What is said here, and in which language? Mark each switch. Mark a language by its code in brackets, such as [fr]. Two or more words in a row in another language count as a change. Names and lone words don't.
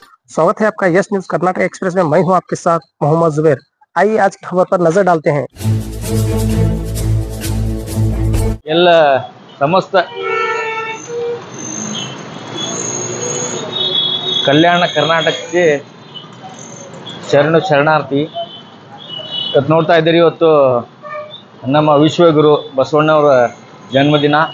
[hi] स्वागत है आपका यस न्यूज कर्नाटक एक्सप्रेस में। मैं हूं आपके साथ मोहम्मद जुबैर। आइए आज की खबर पर नजर डालते हैं। [kn] ಎಲ್ಲ ಸಮಸ್ತ ಕಲ್ಯಾಣ ಕರ್ನಾಟಕಕ್ಕೆ ಶರಣಾರ್ಥಿ. ಇವತ್ತು ನೋಡ್ತಾ ಇದ್ದೀರಿ, ಇವತ್ತು ನಮ್ಮ ವಿಶ್ವಗುರು ಬಸವಣ್ಣವರ ಜನ್ಮದಿನ.